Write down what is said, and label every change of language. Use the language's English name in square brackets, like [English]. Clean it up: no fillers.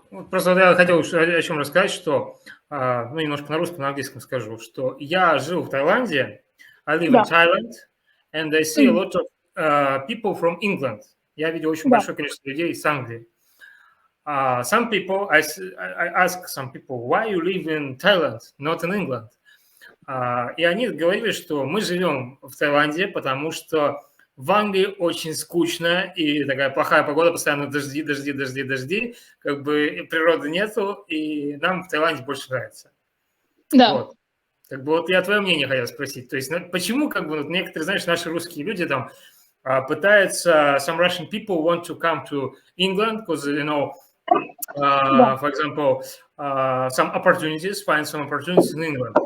[Russian] Просто я хотел о чем рассказать, что, немножко на русском, на английском скажу, что я жил в Таиланде, [English] I live in Thailand, and I see a lot of people from England. [Russian] Я видел очень большое количество людей из Англии. [English] Some people, I ask some people, why you live in Thailand, not in England? [Russian] И они говорили, что мы живем в Таиланде, потому что в Англии очень скучно и такая плохая погода, постоянно дожди, природы нету, и нам в Таиланде больше нравится. Да. Я твое мнение хотел спросить. То есть, почему, некоторые, знаешь, наши русские люди пытаются, [English] some Russian people want to come to England because, for example, find some opportunities in England.